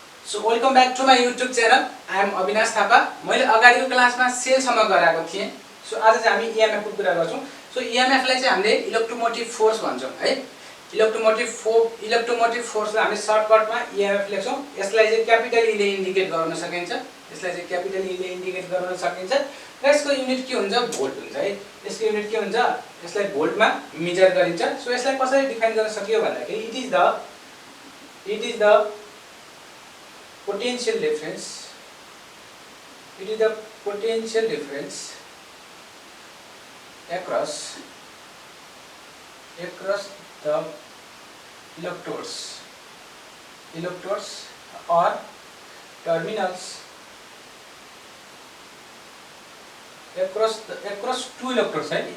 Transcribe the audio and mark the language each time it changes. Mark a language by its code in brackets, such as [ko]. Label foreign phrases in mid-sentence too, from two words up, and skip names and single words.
[en] So welcome back to my YouTube channel. I am Avinash Thapa. [ne] मैले अगाडिको क्लासमा सेलसम्म गराएको थिएँ। सो आज चाहिँ हामी ईएमएफ को कुरा गर्छौँ। सो ईएमएफ लाई चाहिँ हामीले [en] electromotive force [ne] भन्छौँ है। इलेक्ट्रोमोटिभ फोर्सलाई हामीले सर्टकटमा ईएमएफ लेख्छौँ। यसलाई चाहिँ [en] capital E [ne] ले इन्डिकेट गर्न सकिन्छ। यसलाई चाहिँ [en] capital E [ne] ले इन्डिकेट गर्न सकिन्छ र यसको युनिट के हुन्छ? भोल्ट हुन्छ है। यसको युनिट के हुन्छ? यसलाई भोल्टमा मेजर गरिन्छ। सो यसलाई कसरी डिफाइन गर्न सकियो भन्दाखेरि [en] it is the potential difference. It is the potential difference across the electrodes or terminals across two electrodes, right?